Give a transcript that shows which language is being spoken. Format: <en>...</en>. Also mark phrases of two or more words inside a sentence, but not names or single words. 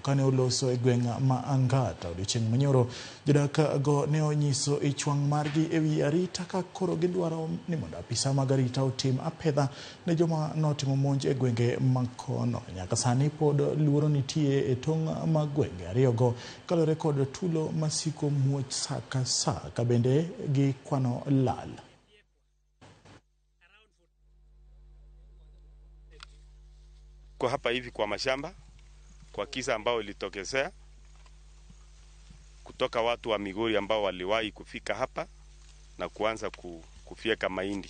<luo>Kane oloso e gwenga ma Angata odiochieng' manyoro, jidaka go ne onyiso ichwang' margi ewi arita ka koro gidwaro ni mondo apisa mag arita otim apedha ne joma notimo monj e gwenge makono. Nyaka sani pod luoro nitie e tong' mag gwenge ariyogo kalore kod tulo masiko muoch saa ka saa ka bende gi kwano lal.</luo> <sw>Kwa hapa hivi kwa mashamba kwa kisa ambao ilitokezea kutoka watu wa Migori ambao waliwahi kufika hapa na kuanza kufyeka mahindi.</sw>